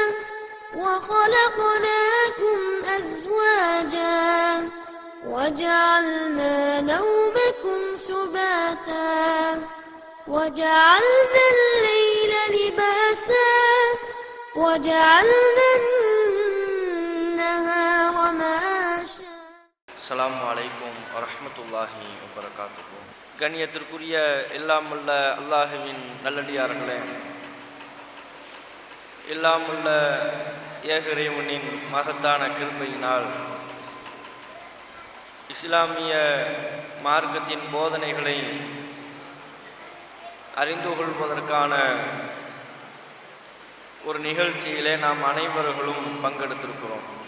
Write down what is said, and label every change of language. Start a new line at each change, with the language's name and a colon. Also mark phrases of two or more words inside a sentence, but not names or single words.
Arabic: وخلقناكم أزواجا وجعلنا نومكم سباتا وجعلنا الليل لباسا وجعلنا النهار معاشا. السلام عليكم ورحمة الله وبركاته.
Tamil: கண்ணியத்திற்குரிய எல்லாமுள்ள அல்லாஹுவின் நல்லடியார்களே, எல்லாமுள்ள ஏக இறைவனின் மகத்தான கிருபையினால் இஸ்லாமிய மார்க்கத்தின் போதனைகளை அறிந்து கொள்வதற்கான ஒரு நிகழ்ச்சியிலே நாம் அனைவர்களும் பங்கெடுத்திருக்கிறோம்.